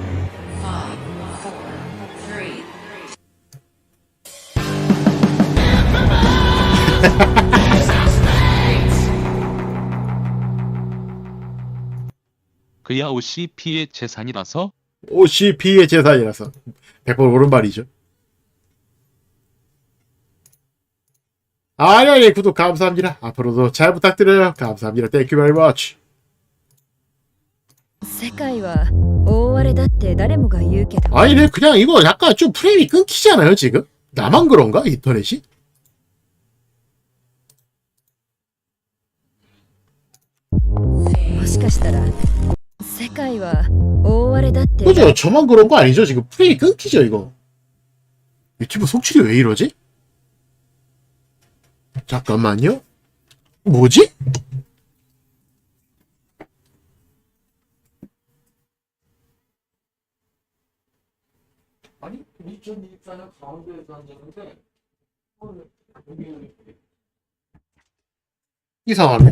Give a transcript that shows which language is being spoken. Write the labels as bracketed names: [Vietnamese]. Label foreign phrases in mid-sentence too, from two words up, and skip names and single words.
[Korean] 그야 OCP의 재산이라서? OCP의 재산이라서 100번 옳은 말이죠. 아니 구독 감사합니다. 앞으로도 잘 부탁드려요. 감사합니다. [English] Thank you very much. [Japanese] 世界は大荒れだって誰もが言うけど [Korean] 아니네 그냥 이거 약간 좀 프레임이 끊기잖아요 지금? 나만 그런가? 인터넷이? [Japanese] もしかしたら世界は大荒れだって [Korean] 그죠? 저만 그런 거 아니죠? 지금 프레임이 끊기죠 이거? 유튜브 송출이 왜 이러지? 잠깐만요. 뭐지? 아니 2024년 가운데에서 앉았는데 이상하네.